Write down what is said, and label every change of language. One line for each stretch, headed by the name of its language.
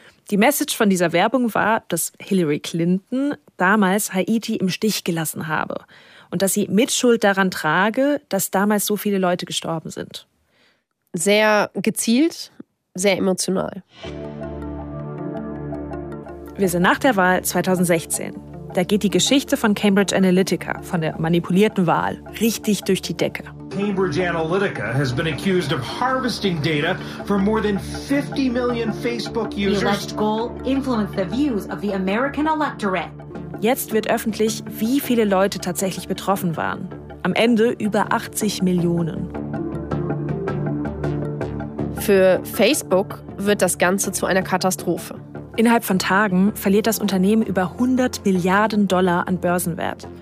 German: Die Message von dieser Werbung war, dass Hillary Clinton damals Haiti im Stich gelassen habe und dass sie Mitschuld daran trage, dass damals so viele Leute gestorben sind. Sehr gezielt, sehr emotional. Wir sind nach der Wahl 2016. Da geht die Geschichte von Cambridge Analytica, von der manipulierten Wahl, richtig durch die Decke.
English: Cambridge Analytica has been accused of harvesting data from more than 50 million Facebook users. The alleged goal influenced the views of the American electorate.
German: Jetzt wird öffentlich, wie viele Leute tatsächlich betroffen waren. Am Ende über 80 Millionen. Für Facebook wird das Ganze zu einer Katastrophe. Innerhalb von Tagen verliert das Unternehmen über 100 Milliarden Dollar an Börsenwert.